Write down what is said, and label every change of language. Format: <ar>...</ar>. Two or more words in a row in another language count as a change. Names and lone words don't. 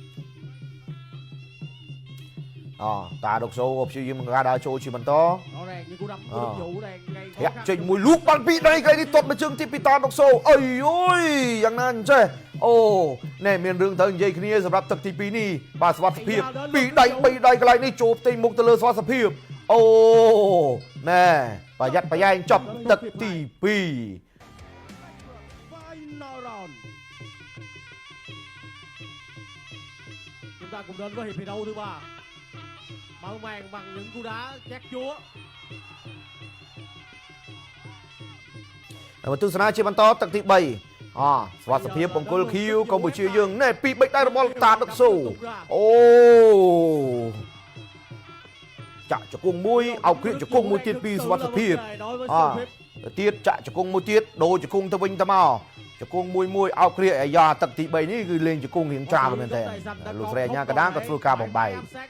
<km>តាដុកសូព្យាយាមការដើរចូលជាបន្តធាក់ចេញមួយលូកបានពីដៃកន្លែងនេះទាត់មកជើងទីពីតាដុកសូអីយយយ៉ាងណាអញ្ចេះណែមានរឿងត្រូវនិយាយគ្នាសម្រាប់ទឹកទី2នេះបាទសុខភាពពីដៃ3ដៃកន្លែងនេះចូលផ្ទៃមុខទៅលើសុខភាពណែប្រយ័ត្នប្រយែងចប់ទឹកទី2</km> <en>Final round</en> <vi>chúng ta cùng đến với hiệp thi đấu thứ 3 mở màn bằng những cú đá chát chúa</vi> <km>មកទស្សនាជាបន្តទឹកទី3សុខភាពបង្គោលខៀវកម្ពុជាយើងណែពីបិចដៃរបស់តាដឹកសូចាក់ជង្គង់មួយអោបគ្រាកជង្គង់មួយទៀតពីសុខភាពទៀតចាក់ជង្គង់មួយទៀតដូរជង្គង់ទៅវិញទៅមកជង្គង់មួយអោបគ្រាកអាយ៉ាទឹកទី3នេះគឺលេងជង្គង់រៀងច្រើនមែនទេលោកស្រីអញ្ញាកដាក៏ធ្វើការបំបែក</km>